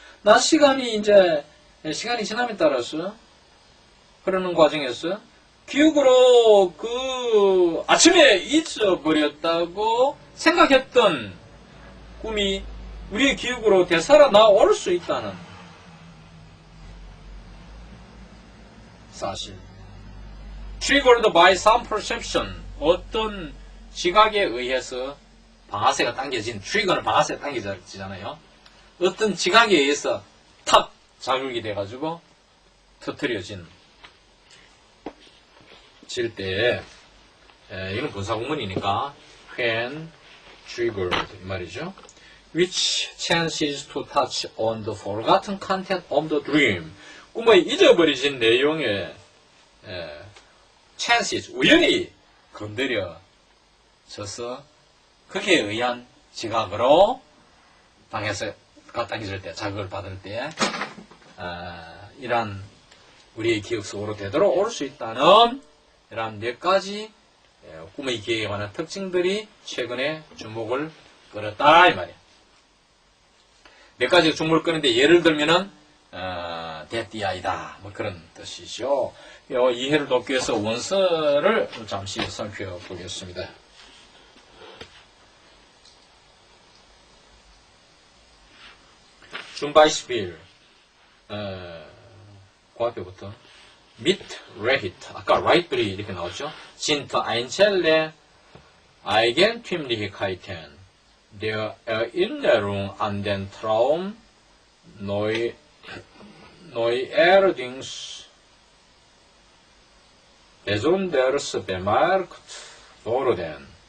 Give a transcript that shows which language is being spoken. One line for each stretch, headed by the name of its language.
Korean: 낮 시간이 이제 시간이 지남에 따라서 흐르는 과정에서 기억으로 그 아침에 잊어버렸다고 생각했던 꿈이 우리의 기억으로 되살아나올 수 있다는 사실.
English: Triggered by some perception.
Korean: 어떤 지각에 의해서 방아쇠가 당겨진, 트리거는 방아쇠가 당겨지잖아요. 어떤 지각에 의해서 탁 자극이 돼가지고 터뜨려질 때, 이건 분사구문이니까
English: when triggered
Korean: 이 말이죠.
English: Which chances to touch on the forgotten content of the dream.
Korean: 꿈의 잊어버려진 내용에 chances, 우연히 건드려져서 거기에 의한 지각으로 방에서가 당겨질 때, 자극을 받을 때 이러한 우리의 기억 속으로 되돌아올 수 있다는 이러한 몇 가지 꿈의 기억에 관한 특징들이 최근에 주목을 끌었다 이 말이에요. 몇 가지 주목을 끄는데 예를 들면은 대띠아이다 뭐 그런 뜻이죠. 이해를 돕기 위해서 원서를 잠시 살펴보겠습니다.
German: zum Beispiel
Korean: 그 앞에부터
German: mit Recht
Korean: 아까 rightly 이렇게 나왔죠.
German: sind einzelne Eigentümlichkeiten der Erinnerung an den Traum neuerdings besonders bemerkt worden.